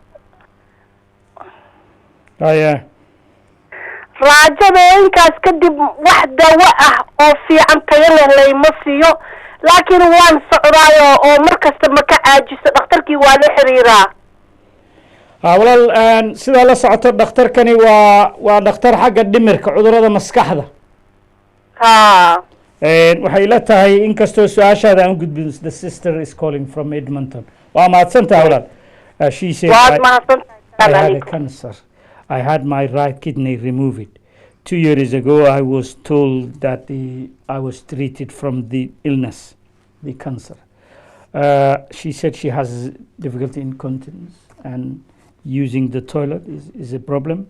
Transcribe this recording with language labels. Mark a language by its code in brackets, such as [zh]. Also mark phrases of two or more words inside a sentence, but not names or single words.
[so] raajada inkaas kadib wax dawo ah oo fiican tayo leh layma siiyo, laakiin waan socdaayo oo markasta ma ka caajiso, dhakhtarkii waa la xiriiraa. walaal sidaa la socoto dhakhtarkani waa dhakhtar xagga dhimirka cudurrada maskaxda. waxay la tahay inkastoo su-aashaada aan gudbin, [en] the sister is calling from Edmonton. [so] waa mahadsantahay walaal. [en] she said [so] waad mahadsantahay. [en] I had a cancer. I had my right kidney removed. 2 years ago I was told that I was treated from the illness, the cancer. She said she has difficulty in incontinence and using the toilet is a problem.